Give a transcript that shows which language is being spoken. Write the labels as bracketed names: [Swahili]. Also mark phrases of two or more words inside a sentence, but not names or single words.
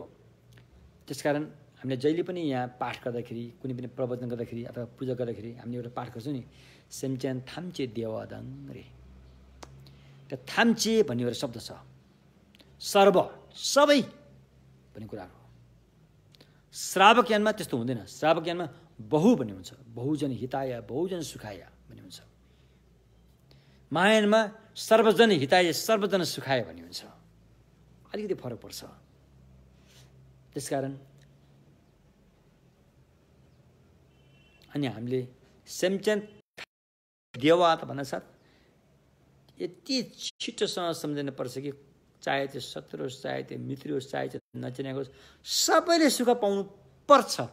[Nepali] त्यसकारण हामीले जहिले पनि यहाँ पाठ गर्दाखेरि, कुनै पनि प्रवचन गर्दाखेरि अथवा पूजा गर्दाखेरि हामीले एउटा पाठ गर्छौँ नि, [Tibetan] སེམས་ཅན་ཐམས་ཅད་བདེ་བ་དང [Nepali] रे। त्यो थाम्चे भन्ने एउटा शब्द छ, सर्व सबै भन्ने कुराहरू। श्रावक ज्ञानमा त्यस्तो हुँदैन। श्रावक ज्ञानमा बहु भन्ने हुन्छ, [Sanskrit] बहुजन हिताय बहुजन सुखाय [Nepali] भन्ने हुन्छ। मायानमा [Sanskrit] सर्वजन हिताय सर्वजन सुखाय [Nepali] भन्ने हुन्छ। अलिकति फरक पर्छ। त्यसकारण अनि हामीले [Tibetan] སེམས་ཅན་བདེ་བ [Nepali] भन्नासाथ यति छिटोसँग सम्झिनु पर्छ कि चाहे त्यो शत्रु होस्, चाहे त्यो मित्र होस्, चाहे त्यो नचिनेको होस्, सबैले सुख पाउनु पर्छ।